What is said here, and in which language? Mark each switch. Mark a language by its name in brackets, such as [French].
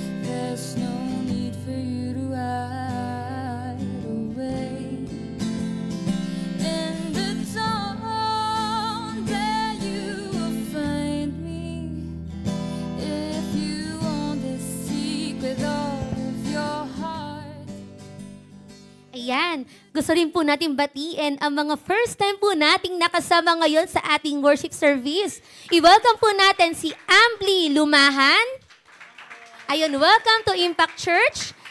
[English] There's no need for you to hide away. In the dawn, there you will find me. If you want this secret of your heart. [Filipino] Ayan, gusto rin po natin batiin ang mga first time po nating nakasama ngayon sa ating worship service. I-welcome po natin si Ambly Lumahan. [English] Ayun, welcome to Impact Church.